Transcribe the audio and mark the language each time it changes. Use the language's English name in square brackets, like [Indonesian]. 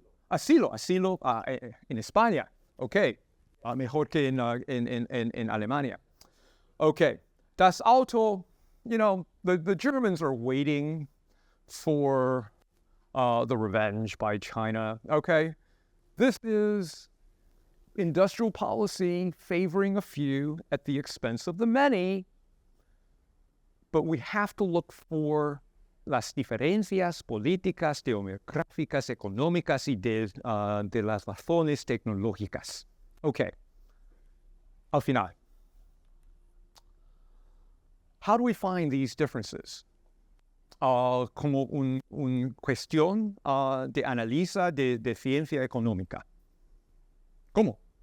[Spanish] Asilo en España. Okay, mejor que en Alemania. [English] Okay, [German] das Auto, [English] the Germans are waiting for the revenge by China. Okay, this is industrial policy favoring a few at the expense of the many. But we have to look for [Spanish] las diferencias políticas, demográficas, económicas y de las razones tecnológicas. Okay. Al final. [English] How do we find these differences? [Spanish] Como una cuestión de análisis de ciencia económica. ¿Cómo?